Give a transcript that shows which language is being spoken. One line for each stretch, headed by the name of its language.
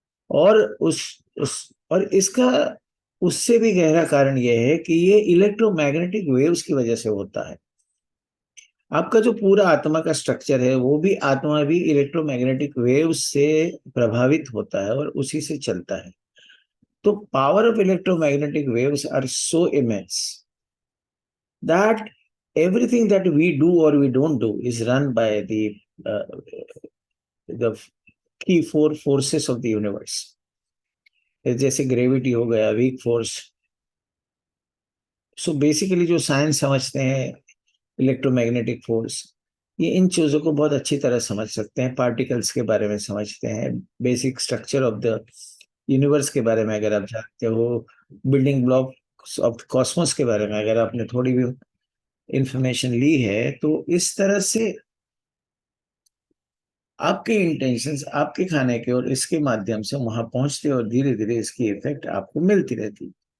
Hindi: और और इसका उससे भी गहरा कारण यह है कि ये इलेक्ट्रोमैग्नेटिक वेव्स की वजह से होता है। आपका जो पूरा आत्मा का स्ट्रक्चर है, वो भी आत्मा भी इलेक्ट्रोमैग्नेटिक वेव्स से प्रभावित होता है और उसी से चलता है।
English: तो power of electromagnetic waves are so immense that everything that we do or we don't do is run by the key four forces of the universe.
Hindi: जैसे ग्रेविटी हो गया, वीक फोर्स। सो बेसिकली जो science समझते हैं, electromagnetic force, ये इन चीजों को बहुत अच्छी तरह समझ सकते हैं। पार्टिकल्स के बारे में समझते हैं, basic structure of the universe के बारे में अगर आप जानते हो, बिल्डिंग ब्लॉक्स ऑफ कॉस्मोस के बारे में अगर आपने थोड़ी भी इंफॉर्मेशन ली है, तो इस तरह से आपके इंटेंशंस, आपके खाने के और इसके माध्यम से वहां पहुंचते और धीरे धीरे इसकी इफेक्ट आपको मिलती रहती।